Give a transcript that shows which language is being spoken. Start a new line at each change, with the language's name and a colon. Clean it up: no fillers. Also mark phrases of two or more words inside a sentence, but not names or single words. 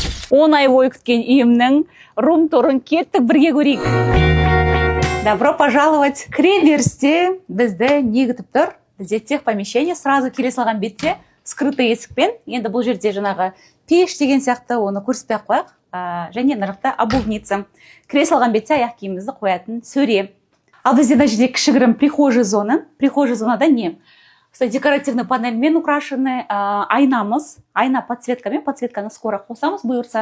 Kazakh: 10 ай бойы күткен үйімнің рум-турын кеттік бірге көрейік.
Russian: Добро пожаловать!
Kazakh: Кіре берісте бізді не күтіп тұр? Бізде
Russian: тех помещение,
Kazakh: сразу келе салған бетте скрытый есікпен. Енді бұл жерде жаңағы пеш деген сияқты, оны көрсетпей ақ қояйық. Және мына жақта обувница. Кіре салған бетте аяқ киімімізді қоятын сөре. Ал бізде мына жерде кішігірім
Russian: прихожий зона.
Kazakh: Прихожий зонада не?
Russian: Декоративный панельмен украшены,
Kazakh: айнамыз, айна подсветкамен, подсветканы скоро қосамыз бұйырса.